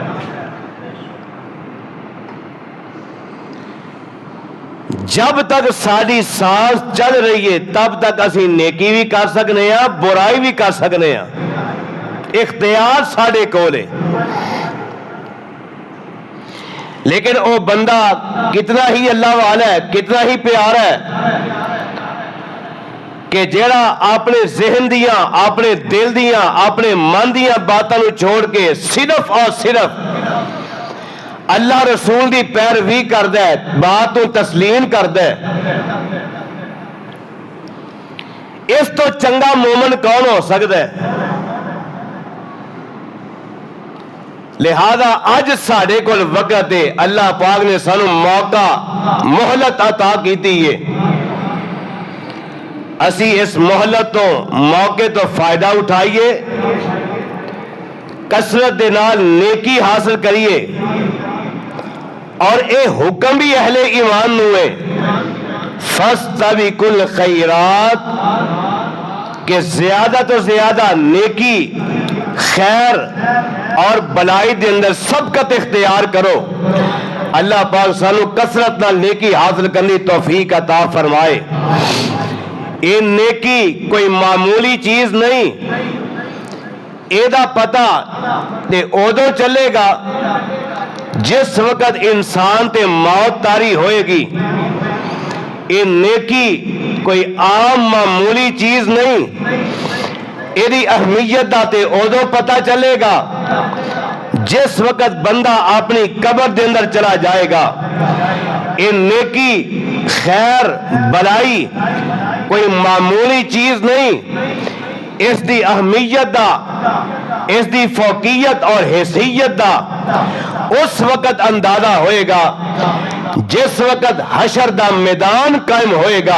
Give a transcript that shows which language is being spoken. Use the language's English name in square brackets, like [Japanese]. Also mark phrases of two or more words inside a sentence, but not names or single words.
[Punjabi] جب تک ساری سانس چل رہی ہے تب تک اسی نیکی بھی کر سکنے ہیں، برائی بھی کر سکنے ہیں، اختیار ساڈے کول ہے۔ [Urdu] لیکن وہ بندہ کتنا ہی اللہ والا ہے، کتنا ہی پیارا ہے [Punjabi] کہ جیڑا اپنے ذہن دیاں، اپنے دل دیاں، اپنے من دیاں باتاں نو چھوڑ کے صرف اور صرف اللہ رسول دی پیروی کردا ہے، بات کو تسلیم کردا ہے، اس تو چنگا مومن کون ہو سکتا ہے؟ لہذا اج ساڈے کول وقت ہے، اللہ پاک نے سانو موقع، مہلت عطا کیتی ہے، اسی اس مہلت تو موقع تو فائدہ اٹھائیے، کثرت دے نال نیکی حاصل کریے، اور اے حکم بھی اہل ایمان نو ہے [Arabic] فاستبقوا الخیرات، [Punjabi] کہ زیادہ تو زیادہ نیکی، خیر اور بلائی دے اندر سبقت اختیار کرو۔ اللہ پاک سانو کثرت نال نیکی حاصل کرنی توفیق عطا فرمائے۔ [Urdu] یہ نیکی کوئی معمولی چیز نہیں، [Punjabi] ایدہ پتہ تے اودو چلے گا جس وقت انسان تے موت طاری ہوئے گی۔ یہ نیکی کوئی عام معمولی چیز نہیں، ایدی اہمیت دا تے اودو پتہ چلے گا جس وقت بندہ اپنی قبر دے اندر چلا جائے گا۔ یہ نیکی، خیر، بلائی کوئی معمولی چیز نہیں، اس دی اہمیت دا، اس دی فوقیت اور حیثیت دا اس وقت اندازہ ہوئے گا جس وقت حشر دا میدان قائم ہوئے گا۔